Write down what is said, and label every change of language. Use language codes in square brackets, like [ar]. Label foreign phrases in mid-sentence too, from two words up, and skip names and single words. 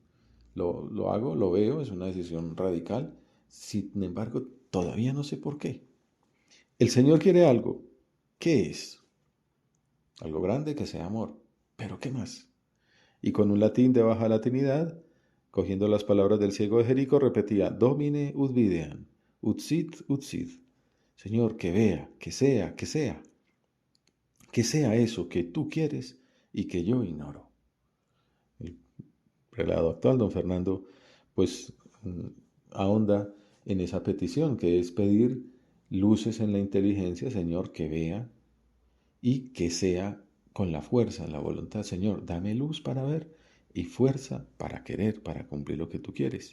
[es] Lo hago, lo veo, es una decisión radical. Sin embargo, todavía no sé por qué. El Señor quiere algo. ¿Qué es? Algo grande que sea amor. ¿Pero qué más? Y con un latín de baja latinidad, cogiendo las palabras del ciego de Jericó, repetía, [la] Domine ut videam, ut sit. [es] Señor, que vea, que sea, que sea eso que tú quieres y que yo ignoro. El prelado actual, don Fernando, pues ahonda en esa petición, que es pedir luces en la inteligencia, Señor, que vea y que sea con la fuerza, la voluntad, Señor, dame luz para ver y fuerza para querer, para cumplir lo que tú quieres.